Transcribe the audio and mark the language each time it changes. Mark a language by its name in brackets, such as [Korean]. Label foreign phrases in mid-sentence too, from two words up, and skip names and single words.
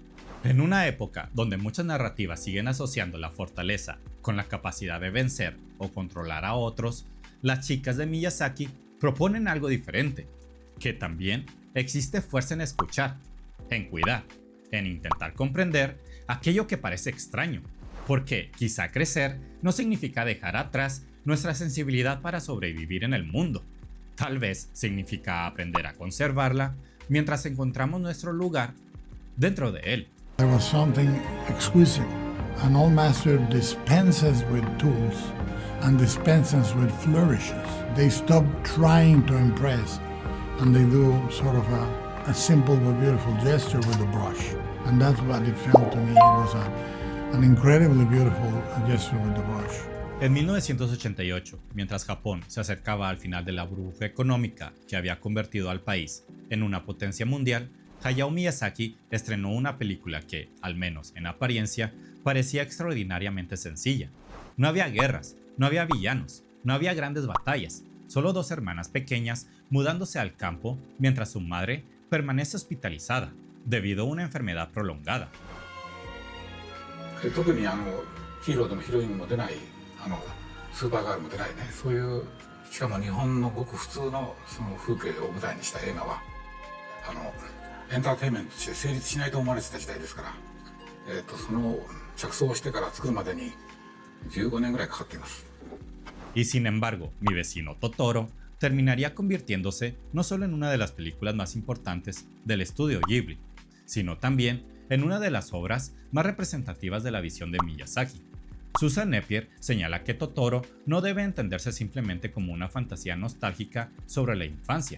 [Spanish] En una época donde muchas narrativas siguen asociando la fortaleza con la capacidad de vencer o controlar a otros, las chicas de Miyazaki proponen algo diferente, que también existe fuerza en escuchar, en cuidar, en intentar comprender aquello que parece extraño, porque quizá crecer no significa dejar atrás nuestra sensibilidad para sobrevivir en el mundo. Tal vez significa aprender a conservarla mientras encontramos nuestro lugar dentro de él. [English] There was something exquisite. An old master dispenses with tools and dispenses with flourishes. They stop trying to impress and they do sort of a simple but beautiful gesture with the brush. And that's what it felt to me. It was an incredibly beautiful gesture with the brush. [Spanish] En 1988, mientras Japón se acercaba al final de la burbuja económica que había convertido al país en una potencia mundial, Hayao Miyazaki estrenó una película que, al menos en apariencia, parecía extraordinariamente sencilla. No había guerras, no había villanos, no había grandes batallas, solo dos hermanas pequeñas mudándose al campo mientras su madre permanece hospitalizada debido a una enfermedad prolongada. [Japanese] 特にヒーローでもヒロインも出ないスーパーガールも出ないね、そういうしかも日本のごく普通のその風景を舞台にした映画はエンターテインメントとして成立しないと思われてた時代ですから、その着想してから作るまでに15年ぐらいかかっています。 [Spanish] Y sin embargo, Mi vecino Totoro terminaría convirtiéndose no solo en una de las películas más importantes del estudio Ghibli, sino también en una de las obras más representativas de la visión de Miyazaki. Susan Napier señala que Totoro no debe entenderse simplemente como una fantasía nostálgica sobre la infancia.